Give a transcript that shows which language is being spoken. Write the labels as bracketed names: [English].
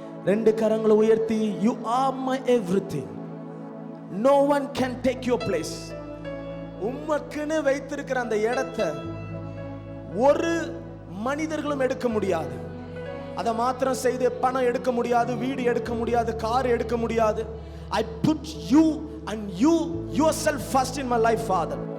[Tamil] 2 கரங்களை உயர்த்தி, [English] you are my everything. No one can take your place. [Tamil] உமக்குன்னு வைத்திருக்கிற அந்த இடத்தை ஒரு மனிதர்களும் எடுக்க முடியாது. அதை மாத்திரம் செய்து பணம் எடுக்க முடியாது, வீடு எடுக்க முடியாது, கார் எடுக்க முடியாது. [English] I put you and you yourself first in my life, Father.